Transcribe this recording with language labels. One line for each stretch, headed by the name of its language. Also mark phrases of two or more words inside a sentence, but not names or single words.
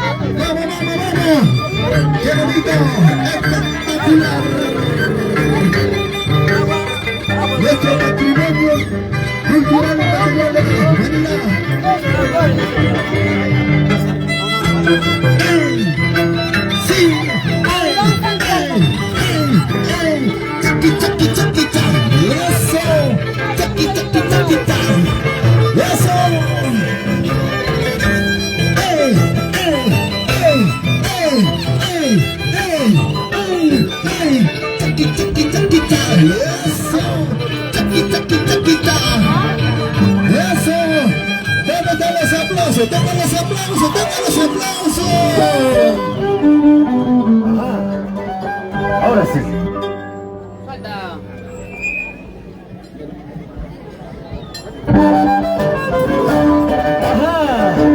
Spanish: ¡Vamos, vamos, vamos! ¡Qué bonito! ¡Espectacular! Nuestro patrimonio cultural y material de Manila. Sí,
Quechua: chaki, chaki, chaki, chaki, eso, chaki, chaki, chaki, chaki, eso, chaki, chaki, chaki, chaki, eso, chaki, chaki, chaki, chaki,
Spanish: eso. ¡Dame los aplausos! ¡Dame los aplausos! ¡Dame los aplausos! Ahora sí. Falta. Ajá.